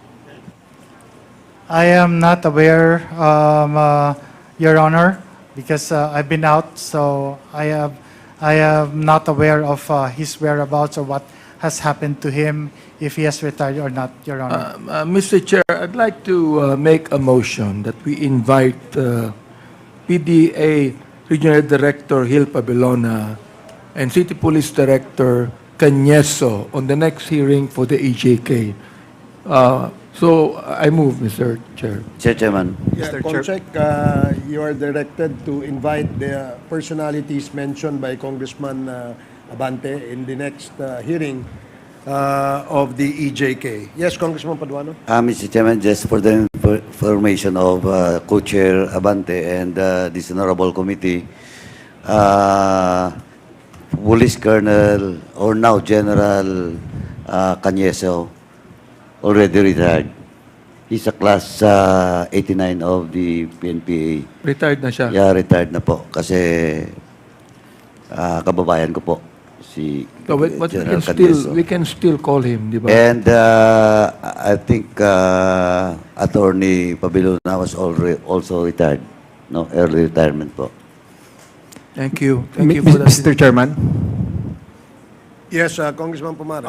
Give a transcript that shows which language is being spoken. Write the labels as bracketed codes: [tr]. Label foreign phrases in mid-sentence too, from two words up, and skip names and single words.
[en] I am not aware, Your Honor, because I've been out, so I am not aware of his whereabouts or what has happened to him, if he has retired or not, Your Honor. Mr. Chair, I'd like to make a motion that we invite PDA Regional Director Gil Pabilona and City Police Director Cañeso on the next hearing for the EJK. So I move, Mr. Chair. Chairman. Yeah, Comsec, you are directed to invite the personalities mentioned by Congressman Abante in the next hearing of the EJK. Yes, Congressman Paduano? Mr. Chairman, just for the information of Co-Chair Abante and this honorable committee, Police Colonel, or now General Cañeso, already retired. He's a class 89 of the PNPA. [tl] Retired na siya. Yeah, retired na po. Kasi kababayan ko po, si [en] So, but General Cañeso. we can still call him, [tl] di ba? [en] And I think Attorney Pabilona was also retired. No, early retirement po. Thank you. Thank you for that. Mr. Chairman, Yes, Congressman Pumara.